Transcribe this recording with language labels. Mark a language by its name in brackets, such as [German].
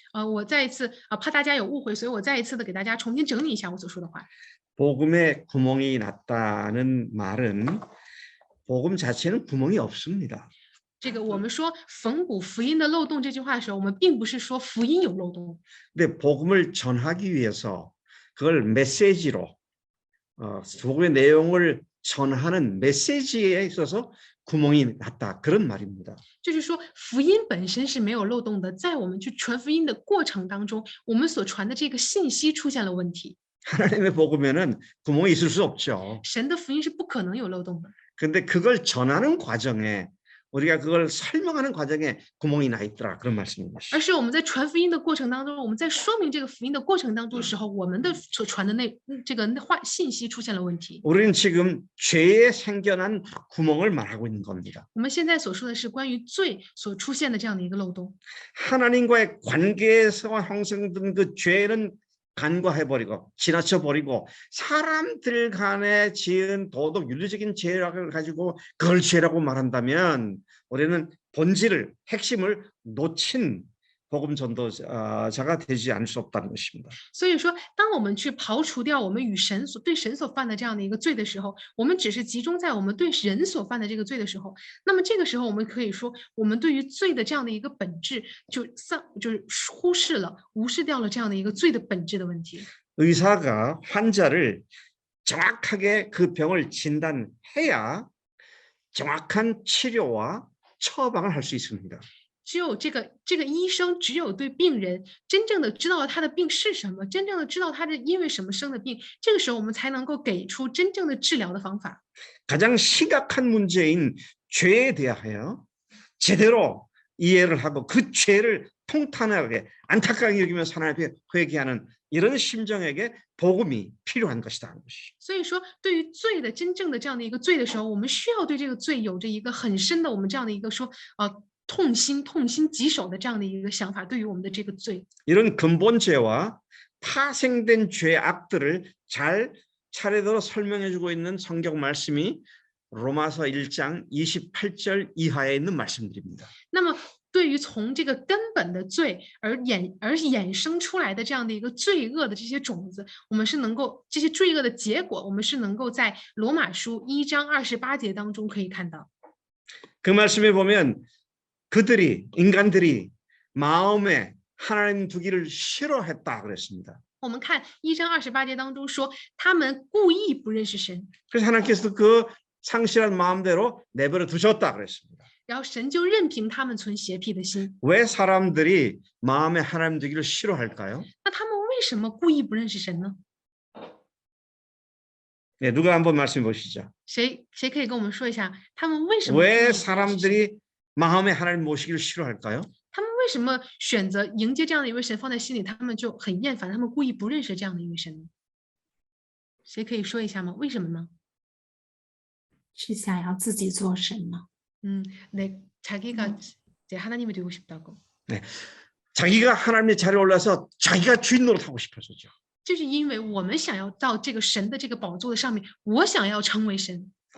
[Chinese] 我再一次怕大家有误会，所以我再一次的给大家重新整理一下我所说的话。 [Korean] 복음에 구멍이 났다는 말은 복음 자체는 구멍이 없습니다. [Chinese] 这个我们说缝补福音的漏洞这句话的时候，我们并不是说福音有漏洞， [Korean] 근데 복음을 전하기 위해서 그걸 메시지로 복음의 내용을 전하는 메시지에 있어서 구멍이 났다 그런 말입니다. [Chinese] 就是说福音本身是没有漏洞的，在我们去传福音的过程当中，我们所传的这个信息出现了问题。 [Korean] 하나님의 복음에는 구멍이 있을 수 없죠. [Chinese] 神的福音是不可能有漏洞的， [Korean] 근데 그걸 전하는 과정에 우리가 그걸 설명하는 과정에 구멍이 나 있더라 그런 말씀인 것이죠. [Chinese] 而是我们在传福音的过程当中，我们在说明这个福音的过程当中的时候，我们的所传的这个信息出现了问题。 [Korean] 우리는 지금 죄에 생겨난 구멍을 말하고 있는 겁니다. [Chinese] 我们现在所说的是关于罪所出现的这样的一个漏洞。 [Korean] 하나님과의 관계에서 형성된 그 죄는 간과해버리고 지나쳐버리고 사람들 간에 지은 도덕 윤리적인 죄악을 가지고 그걸 죄라고 말한다면 우리는 본질을 핵심을 놓친 복음 전도자가 되지 않을 수 없다는 것입니다. [Chinese] 所以说，当我们去刨除掉我们与神所犯的这样的一个罪的时候，我们只是集中在我们对人所犯的这个罪的时候，那么这个时候我们可以说，我们对于罪的这样的一个本质就是忽视了、无视掉了这样的一个罪的本质的问题。 [Korean] 의사가 환자를 정확하게 그 병을 진단해야 정확한 치료와 처방을 할 수 있습니다. [Chinese] 只有这个医生，只有对病人真正的知道他的病是什么，真正的知道他是因为什么生的病，这个时候我们才能够给出真正的治療的方法。 [Korean] 가장 심각한 문제인 죄에 대하여 제대로 이해를 하고 그 죄를 통탄하게 안타깝게 여기면서 하나님 앞에 회개하는 이런 심정에게 복음이 필요한 것이다 하는 것이죠. [Chinese] 所以说，对于罪的真正的这样的一个罪的时候，我们需要对这个罪有着一个很深的我们这样的一个说痛心疾首的这样的一个想法，对于我们的这个罪。 [Korean] 이런 근본 죄와 파생된 죄악들을 잘 차례대로 설명해주고 있는 성경 말씀이 로마서 1장 28절 이하에 있는 말씀들입니다. [Chinese] 那么，对于从这个根本的罪而衍生出来的这样的一个罪恶的这些种子，我们是能够这些罪恶的结果，我们是能够在罗马书1章28节当中可以看到。 [Korean] 그 말씀에 보면 인간들이 마음에 하나님 두기를 싫어했다 그랬습니다. [Chinese] 我们看1章28节当中说，他们故意不认识神， [Korean] 그래서 하나님께서 그 상실한 마음대로 내버려 두셨다 그랬습니다. [Chinese] 然后神就任凭他们存邪僻的心。 [Korean] 왜 사람들이 마음에 하나님 두기를 싫어할까요? [Chinese] 那他们为什么故意不认识神呢？ [Korean] 네, 누가 한번 말씀해 보시죠. [Chinese] 谁可以跟我们说一下，他们为什么故意不 [Korean] 왜 [Chinese] 认识神？ [Korean] 사람들이 마음에 하나님 모시기를 싫어할까요? [Chinese] 他们为什么选择迎接这样的一位神放在心里，他们就很厌烦，他们故意不认识这样的一位神呢？谁可以说一下吗？为什么呢？是想要自己做神吗？ [Korean] 자기가 이제 하나님이 되고 싶다고. 네, 자기가 하나님의 자리에 올라서 자기가 주인 노릇하고 싶어서죠. [Chinese] 就是因为我们想要到这个神的这个宝座的上面，我想要成为神。